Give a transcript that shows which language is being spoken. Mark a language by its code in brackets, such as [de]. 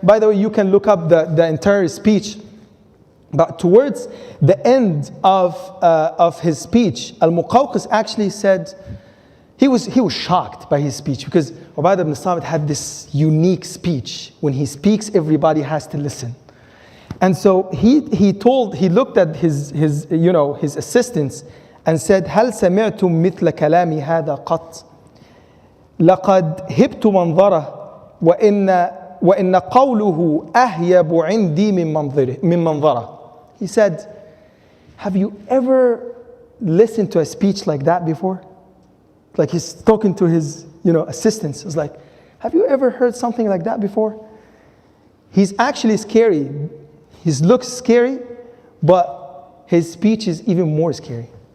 [en] By the way, you can look up the entire speech. But towards the end of his speech, Al-Muqawqis actually said, he was shocked by his speech, because Ubada ibn al-Samit had this unique speech. When he speaks, everybody has to listen. And so he looked at his assistants and said, [ar] هل سمعتم مثل كلامي هذا قط لقد هبت منظره وإن قوله أهيب عندي من منظره. [en] He said, have you ever listened to a speech like that before? Like he's talking to his, assistants. It's like, have you ever heard something like that before? He's actually scary. His looks scary, but his speech is even more scary.